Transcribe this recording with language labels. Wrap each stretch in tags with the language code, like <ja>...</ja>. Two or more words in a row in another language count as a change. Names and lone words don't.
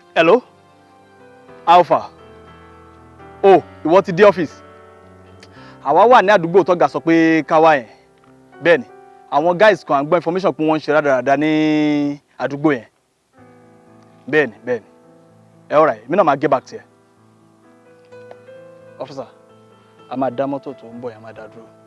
<yo>Hello? Alpha. Oh, ìwọ ti dé ọ́fíìsì. Àwa wà ní àdúgbò tọ́gà sọ pé ká wá yẹn. Bẹ́ẹ̀ni, àwọn guys kan à ń gbọ́ information pé wọ́n ń ṣe rádaràda ní àdúgbò yẹn. Bẹ́ẹ̀ni, bẹ́ẹ̀ni. Ẹ</yo> <en>all right,</en> <yo>èmi náà máa</yo> <en>get back to</en> <yo>ẹ. Officer, a máa dá mọ́tò tó ń bọ̀ yẹn, a máa dá dúró.</yo>